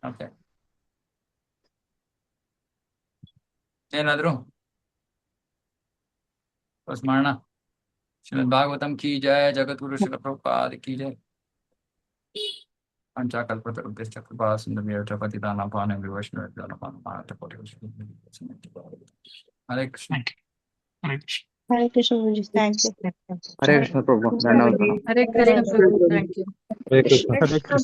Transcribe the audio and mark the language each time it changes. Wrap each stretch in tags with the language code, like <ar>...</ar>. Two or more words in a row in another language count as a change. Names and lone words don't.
<kn>ಓಕೆ, ಏನಾದ್ರು ಬಸ್ ಮಾಡೋಣ.</kn> <sa>ಶ್ರೀಮದ್ ಭಾಗವತಂ ಕಿ ಜಯ, ಜಗದ್ಗುರು ಶ್ರೀಲ ಪ್ರಭುಪಾದ ಕಿ ಜಯ. ಪಂಚಾಕಲ್ಪತರುಭ್ಯಶ್ಚ ಕೃಪಾ ಸಿಂಧುಭ್ಯಶ್ಚ ಪತಿತಾನಾಂ ಪಾವನೇಭ್ಯೋ ವೈಷ್ಣವೇಭ್ಯೋ ನಮೋ ನಮಃ. ಹರೇ ಕೃಷ್ಣ. ಹರೇ ಕೃಷ್ಣ. ಹರೇ ಕೃಷ್ಣ</sa> <en>ಪ್ರಭುಜಿ thank you.</en> <sa>ಹರೇ ಕೃಷ್ಣ</sa> <kn>ಪ್ರಭು, ಧನ್ಯವಾದ.</kn> <sa>ಹರೇ ಕೃಷ್ಣ</sa> <en>ಪ್ರಭು, thank you.</en> <sa>ಹರೇ ಕೃಷ್ಣ.</sa>